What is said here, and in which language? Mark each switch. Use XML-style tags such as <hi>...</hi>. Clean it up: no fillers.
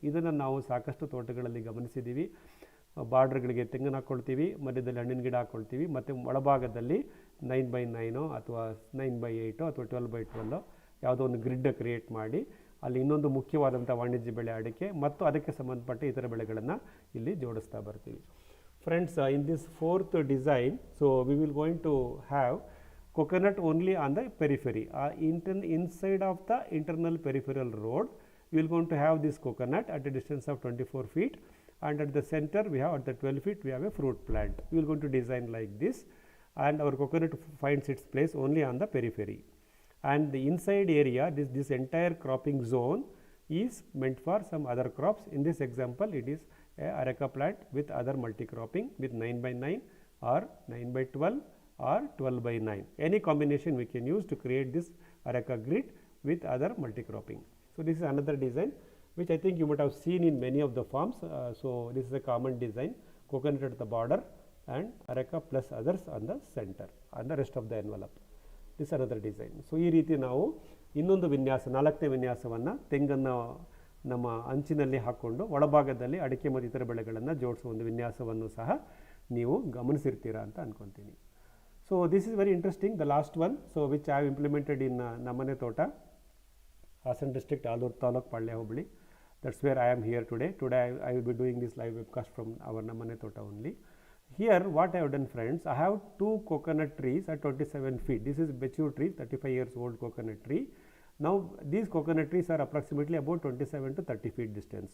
<kn>ಇದನ್ನು ನಾವು ಸಾಕಷ್ಟು ತೋಟಗಳಲ್ಲಿ ಗಮನಿಸಿದ್ದೀವಿ. ಬಾರ್ಡ್ರ್ಗಳಿಗೆ ತೆಂಗನ್ನು ಹಾಕ್ಕೊಳ್ತೀವಿ, ಮಧ್ಯದಲ್ಲಿ ಹಣ್ಣಿನ ಗಿಡ ಹಾಕ್ಕೊಳ್ತೀವಿ, ಮತ್ತು ಒಳಭಾಗದಲ್ಲಿ 9x9 ಅಥವಾ 9x8 ಅಥವಾ 12x12 ಯಾವುದೋ ಒಂದು ಗ್ರಿಡ್ ಕ್ರಿಯೇಟ್ ಮಾಡಿ ಅಲ್ಲಿ ಇನ್ನೊಂದು ಮುಖ್ಯವಾದಂಥ ವಾಣಿಜ್ಯ ಬೆಳೆ ಅಡಿಕೆ ಮತ್ತು ಅದಕ್ಕೆ ಸಂಬಂಧಪಟ್ಟ ಇತರ ಬೆಳೆಗಳನ್ನು ಇಲ್ಲಿ ಜೋಡಿಸ್ತಾ ಬರ್ತೀವಿ.</kn> <en>Friends, in this fourth design, so we will going to have coconut only on the periphery. Inside of the internal peripheral road, we will going to have this coconut at a distance of 24 feet, and at the center we have, at the 12 feet we have a fruit plant. We will going to design like this, and our coconut finds its place only on the periphery. and the inside area, this entire cropping zone is meant for some other crops. In this example, it is a areca plant with other multi-cropping with 9 by 9 or 9 by 12 or 12 by 9. Any combination we can use to create this areca grid with other multi-cropping. So this is another design which I think you might have seen in many of the farms. So this is a common design, coconut at the border and areca plus others on the center and the rest of the envelope. This is another design.</en> <kn>So ಈ ರೀತಿ ನಾವು ಇನ್ನೊಂದು ವಿನ್ಯಾಸ, ನಾಲ್ಕನೇ ವಿನ್ಯಾಸವನ್ನು ತೆಂಗನ್ನು ನಮ್ಮ ಅಂಚಿನಲ್ಲಿ ಹಾಕ್ಕೊಂಡು ಒಳಭಾಗದಲ್ಲಿ ಅಡಿಕೆ ಮತ್ತು ಇತರ ಬೆಳೆಗಳನ್ನು ಜೋಡಿಸುವ ಒಂದು ವಿನ್ಯಾಸವನ್ನು ಸಹ ನೀವು ಗಮನಿಸಿರ್ತೀರಾ ಅಂತ ಅನ್ಕೊತೀನಿ.</kn> <en>So this is very interesting. The last one, so which I have implemented in ನಮ್ಮನೆ ತೋಟ, Hassan district, Alur taluk, Palya hobli. That's where I am here today. Today I will be doing this live webcast from our Namane Tota only. Here what I have done, friends, I have two coconut trees at 27 feet. This is mature tree, 35 years old coconut tree. Now these coconut trees are approximately about 27 to 30 feet distance.</en>